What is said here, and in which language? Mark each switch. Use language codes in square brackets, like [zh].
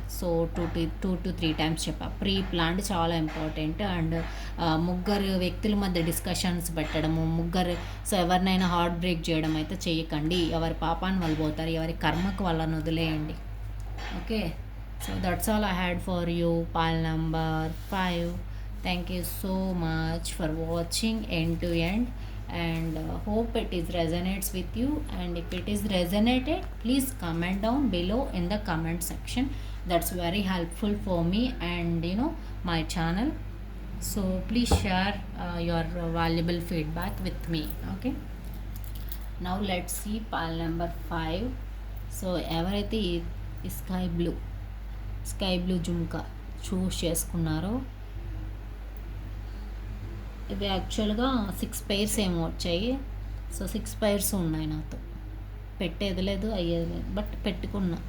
[te] So 2 to 3 times చెప్పా. Pre planned చాలా important. And ముగ్గురు వ్యక్తుల మధ్య డిస్కషన్స్ పెట్టడము, సో ఎవరినైనా హార్ట్ బ్రేక్ చేయడం అయితే చేయకండి. ఎవరి పాపాన్ని వాళ్ళు పోతారు, ఎవరి కర్మకు వాళ్ళని వదిలేయండి. [en] Okay. So that's all I had for you. pile number 5. Thank you so much for watching end to end, and hope it is resonates with you. And if it is resonated, please comment down below in the comment section. That's very helpful for me and my channel. So please share your valuable feedback with me. Okay. Now let's see pile number 5. [te] So ఎవరైతే ఈ sky blue jhumka చూస్ చేసుకున్నారో, ఇవి యాక్చువల్గా 6 pairs ఏమో వచ్చాయి. So 6 pairs ఉన్నాయి నాతో. పెట్టేది లేదు, అయ్యేది లేదు, బట్ పెట్టుకున్నా.